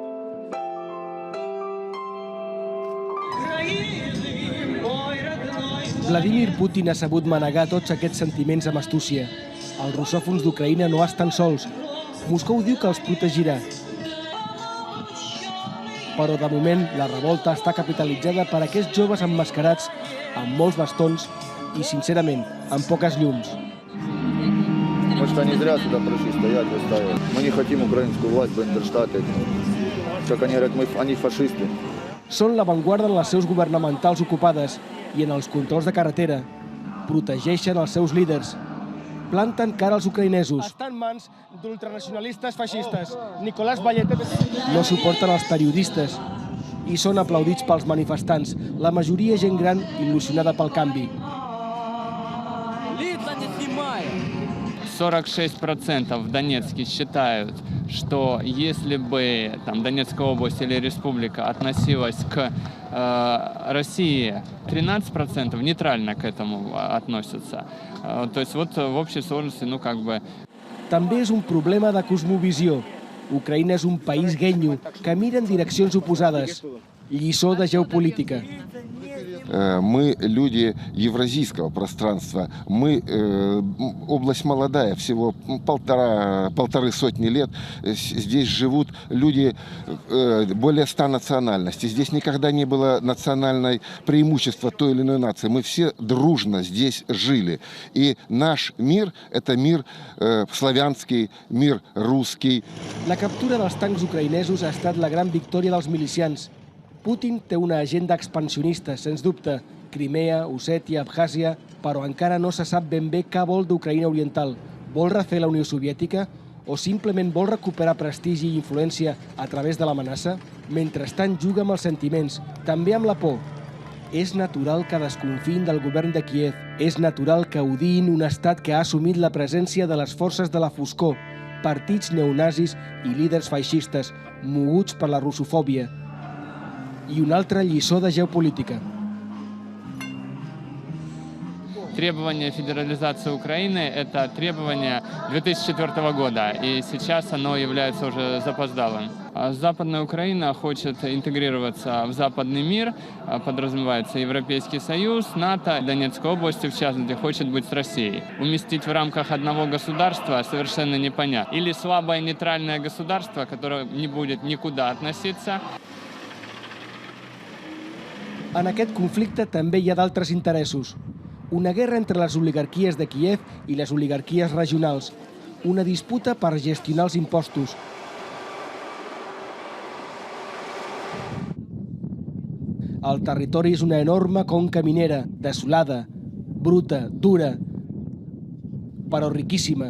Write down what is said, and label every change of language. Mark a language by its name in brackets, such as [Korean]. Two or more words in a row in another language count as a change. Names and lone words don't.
[Catalan] Vladimir Putin ha sabut manegar tots aquests sentiments amb astúcia. Els russòfons d'Ucraïna no estan sols. Moscou diu que els protegirà. Però, de moment, la revolta està capitalitzada per aquests joves emmascarats amb molts bastons i, sincerament, amb poques llums. [Russian] Может, они зря сюда пришли стоять, выстаивать. Мы не хотим украинскую власть, Бандерштат. Как они говорят, они фашисты. [Catalan] Són l'avantguarda en les seus governamentals ocupades i en els controls de carretera. Protegeixen els seus líders. Planten cara als ucraïnesos. Està en mans d'ultranacionalistes feixistes. Nicolás Vallet. No suporten els periodistes i són aplaudits pels manifestants, la majoria gent gran il·lusionada pel canvi. [Russian] 46% в Донецке считают, что если бы Донецкая область или республика относилась к России, 13% нейтрально к этому относятся. То есть вот в общей сложности, [Catalan] També és un problema de cosmovisió. Ucraïna és un país guenyo que mira en direccions oposades. Lliçó de geopolítica. [Russian] Мы люди евразийского пространства. Мы область молодая, всего полторы сотни лет. Здесь живут люди более 100 национальностей. Здесь никогда не было национального преимущества той или иной нации. Мы все дружно здесь жили. И наш мир – это мир славянский, мир русский. [Catalan] La captura dels tancs ucraïnesos ha estat la gran victòria dels milicians. Putin té una agenda expansionista, sens dubte. Crimea, Ossètia, Abkhàzia, però encara no se sap ben bé què vol d'Ucraïna Oriental. Vol refer la Unió Soviètica o simplement vol recuperar prestigi i influència a través de l'amenaça? Mentrestant juga amb els sentiments, també amb la por. És natural que desconfiïn del govern de Kíev. És natural que odiïn un estat que ha assumit la presència de les forces de la foscor, partits neonazis i líders feixistes, moguts per la russofòbia. I una altra lliçó de geopolítica. [Russian] Требование федерализации Украины – это требование 2004 года, и сейчас оно является уже запоздалым. Западная Украина хочет интегрироваться в западный мир, подразумевается Европейский Союз, НАТО, Донецкая область, в частности, хочет быть с Россией. Уместить в рамках одного государства совершенно непонятно. Или слабое нейтральное государство, которое не будет никуда относиться. [Catalan] En aquest conflicte també hi ha d'altres interessos. Una guerra entre les oligarquies de Kíev i les oligarquies regionals. Una disputa per gestionar els impostos. El territori és una enorme conca minera, desolada, bruta, dura, però riquíssima.